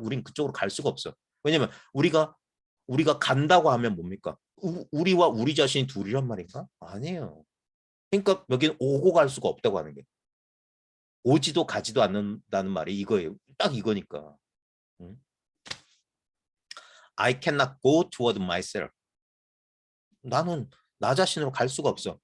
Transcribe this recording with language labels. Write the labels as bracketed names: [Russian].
[Korean] 우린 그쪽으로 갈 수가 없어. 왜냐면 우리가 간다고 하면 뭡니까? 우리와 우리 자신이 둘이란 말인가? 아니에요. 그러니까 여기는 오고 갈 수가 없다고 하는 게. 오지도 가지도 않는다는 말이 이거예요. 딱 이거니까. [English] I cannot go toward myself. [Korean] 나는 나 자신으로 갈 수가 없어.